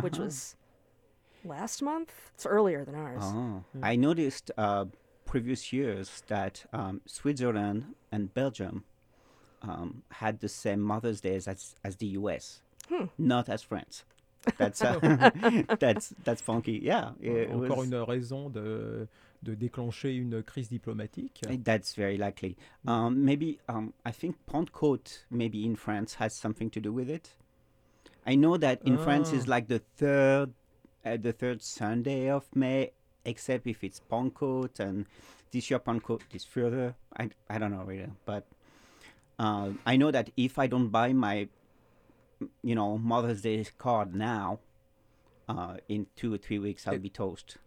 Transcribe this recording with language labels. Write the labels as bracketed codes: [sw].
[en] which was last month. It's earlier than ours. Oh. Mm. I noticed... previous years that Switzerland and Belgium had the same Mother's Day as the U.S., not as France. That's that's funky. Yeah. [fr] Encore une raison de déclencher une crise diplomatique. [en] That's very likely. I think Pentecôte, maybe in France, has something to do with it. I know that in France is like the third Sunday of May. Except if it's Pentecôte, and this year Pentecôte is further. I don't know really, but I know that if I don't buy my, you know, Mother's Day card now, in 2 or 3 weeks I'll be toast.